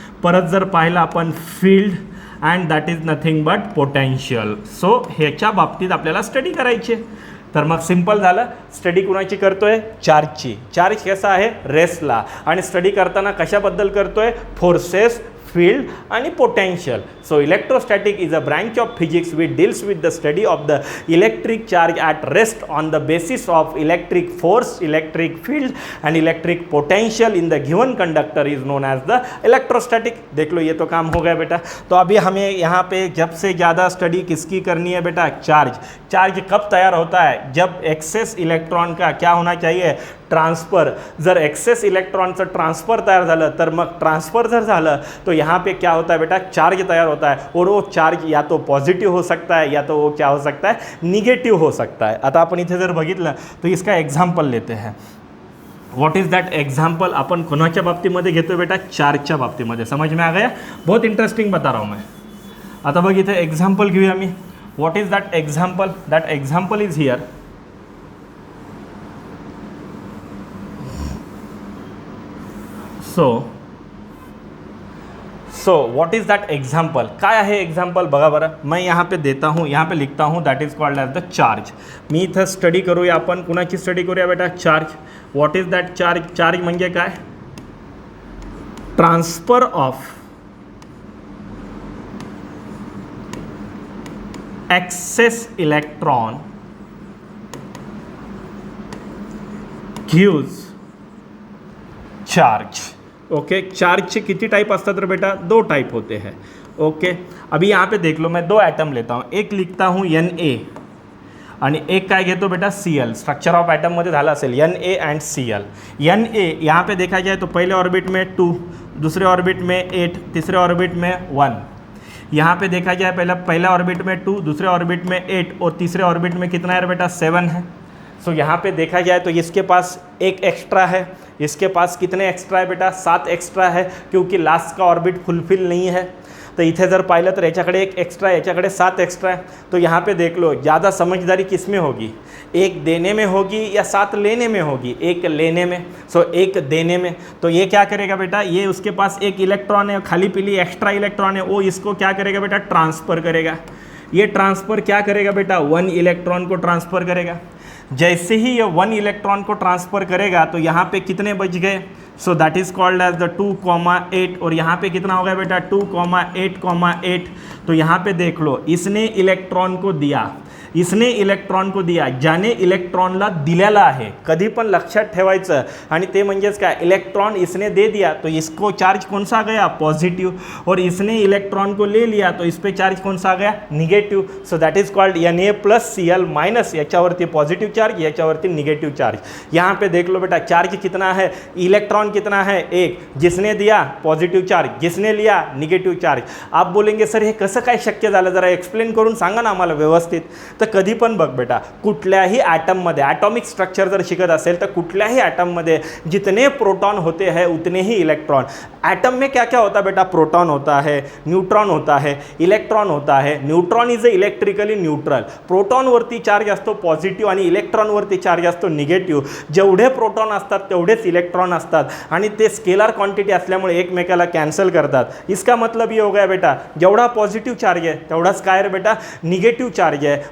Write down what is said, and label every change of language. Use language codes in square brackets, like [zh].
[mr] परत जर पाहिलं आपण [en] Field and that is nothing but potential. [mr] So ह्याच्या बाबतीत आपल्याला स्टडी करायची आहे. तर मग सिंपल झालं, स्टडी कुणाची करतोय? चार्जची. चार्ज कसा आहे? रेस्टला. आणि स्टडी करताना कशाबद्दल करतोय? फोर्सेस, field आणि potential. [en] So electrostatic is a branch of physics which deals with the study of the electric charge at rest on the basis of electric force, electric field and electric potential in the given conductor is known as the electrostatic. [hi] देख लो, ये तो काम हो गया बेटा. तो अभी हमें यहाँ पे जब से ज़्यादा स्टडी किसकी करनी है बेटा? चार्ज. चार्ज कब तैयार होता है? जब एक्सेस इलेक्ट्रॉन का क्या होना चाहिए? ट्रांसफर. [mr] जर एक्सेस इलेक्ट्रॉनचं ट्रांसफर तयार झालं तर मग ट्रांसफर जर झालं [hi] तो यहाँ पे क्या होता है बेटा? चार्ज तैयार होता है. और वो चार्ज या तो पॉजिटिव हो सकता है या तो वो क्या हो सकता है? निगेटिव हो सकता है. [mr] आता आपण इथे जर बघितलं [hi] तो इसका एग्जाम्पल लेते हैं. [en] What is that example? [mr] आपण कोणाच्या बाबतीमध्ये घेतो बेटा? चार्जच्या बाबतीमध्ये. [hi] समझ में आ गया? बहुत इंटरेस्टिंग बता रहा हूँ मैं. [mr] आता बघ इथे एग्जाम्पल घेऊया मी. [en] What is that example? That example is here. So so what is that example, [mr] काय आहे एक्झाम्पल बघा बरं. [hi] मैं यहाँ पे देता हूँ, यहाँ पे लिखता हूँ, [en] That is called as the charge. [mr] मी इथं स्टडी करूया आपण, कुणाची स्टडी करूया बेटा, charge. [en] what is that charge, [mr] charge म्हणजे काय, [en] Transfer of excess electron gives charge. [mr] Okay, चार्जचे किती टाइप असतात रे बेटा, [hi] 2 टाइप होते हैं. ओके, अभी यहाँ पे देख लो, मैं 2 एटम लेता हूँ, एक लिखता हूँ Na [mr] आणि एक काय घेतो बेटा [hi] Cl. [mr] स्ट्रक्चर ऑफ एटम मध्ये झाला असेल Na एंड Cl. [hi] Na यहाँ पे देखा जाए तो पहले ऑर्बिट में 2, दूसरे ऑर्बिट में 8, तीसरे ऑर्बिट में 1. यहाँ पे देखा जाए पहला ऑर्बिट में 2, दूसरे ऑर्बिट में 8 और तीसरे ऑर्बिट में कितना है बेटा 7 है. सो यहाँ पे देखा जाए तो इसके पास एक एक्स्ट्रा है, इसके पास कितने एक्स्ट्रा है बेटा 7 एक्स्ट्रा है, क्योंकि लास्ट का ऑर्बिट फुलफिल नहीं है. [mr] तो इथे जर पाहिलं तर याच्याकडे एक एक्स्ट्रा है, याच्याकडे 7 एक्स्ट्रा है. [hi] तो यहाँ पे देख लो ज़्यादा समझदारी किस में होगी, एक देने में होगी या 7 लेने में होगी, एक लेने में. सो एक देने में. तो ये क्या करेगा बेटा, ये उसके पास एक इलेक्ट्रॉन है, खाली पीली एक्स्ट्रा इलेक्ट्रॉन है, वो इसको क्या करेगा बेटा ट्रांसफ़र करेगा. ये ट्रांसफ़र क्या करेगा बेटा, 1 इलेक्ट्रॉन को ट्रांसफ़र करेगा. जैसे ही ये 1 इलेक्ट्रॉन को ट्रांसफ़र करेगा तो यहाँ पे कितने बच गए, [en] So that is called as the 2,8. [hi] और यहाँ पे कितना हो गया बेटा 2,8,8. तो यहाँ पे देख लो, इसने इलेक्ट्रॉन को दिया, इसने इलेक्ट्रॉन को दिया, [mr] ज्याने इलेक्ट्रॉनला दिलेला आहे. कधी पण लक्षात ठेवायचं, आणि ते म्हणजेच काय, [hi] इलेक्ट्रॉन इसने दे दिया तो इसको चार्ज कौन सा आ गया पॉजिटिव, और इसने इलेक्ट्रॉन को ले लिया तो इस पे चार्ज कौन सा आ गया negative. [en] so that is called Na plus Cl minus, [mr] याच्यावरती पॉजिटिव चार्ज, याच्यावरती निगेटिव चार्ज. [hi] यहाँ पे देख लो बेटा चार्ज कितना है, इलेक्ट्रॉन कितना है 1, जिसने दिया पॉजिटिव चार्ज, जिसने लिया निगेटिव चार्ज. आप बोलेंगे सर [mr] हे कसं काय शक्य झालं, जरा एक्सप्लेन करून सांगा ना आम्हाला व्यवस्थित. तर कधी पण बघ बेटा, कुठल्याही ॲटममध्ये ॲटॉमिक स्ट्रक्चर जर शिकत असेल तर कुठल्याही ॲटममध्ये [hi] जितने प्रोटॉन होते हैं उतने ही इलेक्ट्रॉन. एटम में क्या क्या होता है बेटा, प्रोटॉन होता है, न्यूट्रॉन होता है, इलेक्ट्रॉन होता है. [en] Neutron is electrically neutral. [mr] प्रोटॉनवरती charge असतो पॉझिटिव्ह आणि इलेक्ट्रॉनवरती चार्ज असतो निगेटिव्ह. जेवढे प्रोटॉन असतात तेवढेच इलेक्ट्रॉन असतात आणि ते स्केलर क्वांटिटी असल्यामुळे एकमेकाला कॅन्सल करतात. [hi] इसका मतलब ये हो गया बेटा, [mr] जेवढा पॉझिटिव्ह चार्ज आहे तेवढाच काय रे बेटा निगेटिव्ह चार्ज आहे.